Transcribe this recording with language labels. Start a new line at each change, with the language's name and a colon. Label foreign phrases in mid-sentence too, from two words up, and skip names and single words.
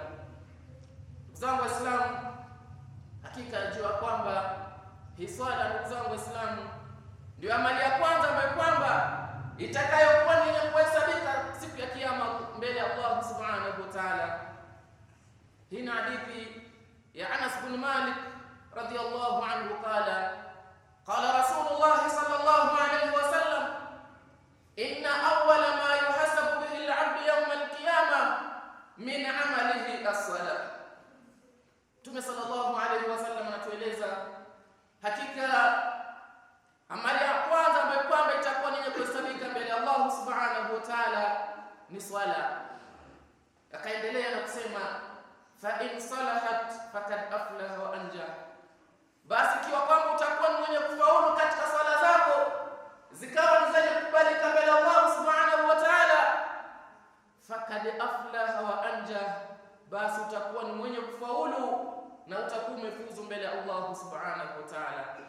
Swahili: Ndugu zangu Waislamu, hakika najua kwamba hii swala, ndugu zangu Waislamu, ndio amali ya kwanza ambayo kwamba itakayokuwa ni yenye kuhesabika siku ya kiyama mbele ya Allah
Arabic: سبحانه وتعالى.
Swahili: Hii ni hadithi ya
Arabic: أنس بن مالك رضي الله عنه قال رسول الله صلى الله عليه وسلم إن أول ما يحاسب به العبد يوم القيامة من عمله الصلاة.
Swahili: Mtume
Arabic: صلى الله عليه وسلم
Swahili: anatueleza hakika amali ya kwanza ambayo kwamba itakuwa ni kuhesabika mbele ya Allah
Arabic: سبحانه وتعالى
Swahili: ni swala. Akaendelea na kusema,
Arabic: فإن صلحت فقد أفلح وأنجح,
Swahili: basi ikiwa kwamba utakuwa ni mwenye kufaulu katika swala zako zikawa ni zenye kukubalika mbele ya Allah
Arabic: سبحانه وتعالى, فقد أفلح وأنجح,
Swahili: basi utakuwa ni mwenye kufaulu na utakuwa umefuzu mbele ya Allah
Arabic: سبحانه وتعالى.